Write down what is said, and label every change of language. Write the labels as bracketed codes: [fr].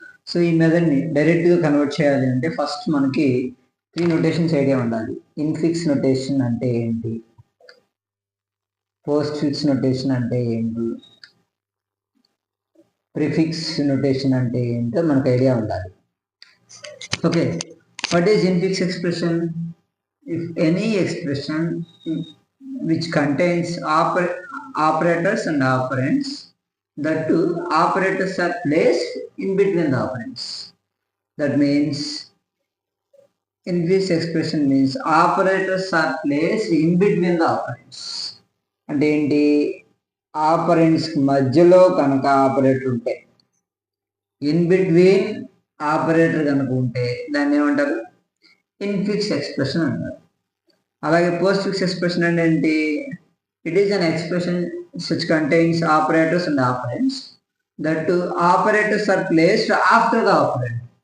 [te] So ఈ మెథడ్ని డైరెక్ట్గా convert చేయాలి అంటే ఫస్ట్ మనకి 3 నొటేషన్స్ ఐడియా ఉండాలి. ఇన్ఫిక్స్ నొటేషన్ అంటే ఏంటి, పోస్ట్ ఫిక్స్ నొటేషన్ అంటే ఏంటి, ప్రిఫిక్స్ నొటేషన్ అంటే ఏంటో మనకు ఐడియా ఉండాలి. [en] Okay, what is infix expression? If any expression which contains operators and operands, that two operators are placed in between the operands. That means inverse expression means operators are placed in between the operands. [te] అంటే ఏంటి, operands మధ్యలో కనుక operator ఉంటే, in between operator కనుక ఉంటే దాన్ని ఏమంటారు, infix expression అంటారు. [en] అలాగే postfix expression [te] అంటే ఏంటి, [en] It is an expression which contains operators and operands, that two operators are placed after the operand.